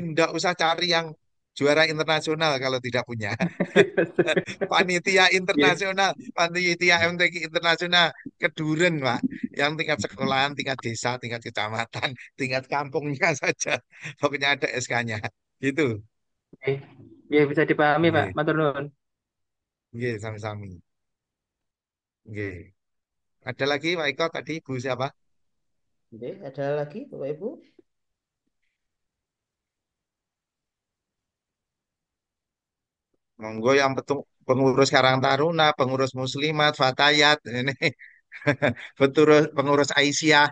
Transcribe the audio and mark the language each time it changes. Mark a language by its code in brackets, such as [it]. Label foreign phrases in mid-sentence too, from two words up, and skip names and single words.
[id] tidak usah cari yang juara internasional kalau tidak punya. Panitia Iya. internasional, panitia MTQ internasional, keduren, Pak. Yang tingkat sekolahan, tingkat desa, tingkat kecamatan, tingkat kampungnya saja. Pokoknya ada SK-nya. Gitu. Oke. Iya bisa dipahami Pak. [jv] Nggih, Matur nuwun. nggih, sami-sami. Nggih. [id] Ada lagi Pak Eko tadi Bu siapa? Oke, ada lagi Bapak Ibu? Monggo yang betul pengurus Karang Taruna, pengurus Muslimat, Fatayat ini pengurus Aisyah.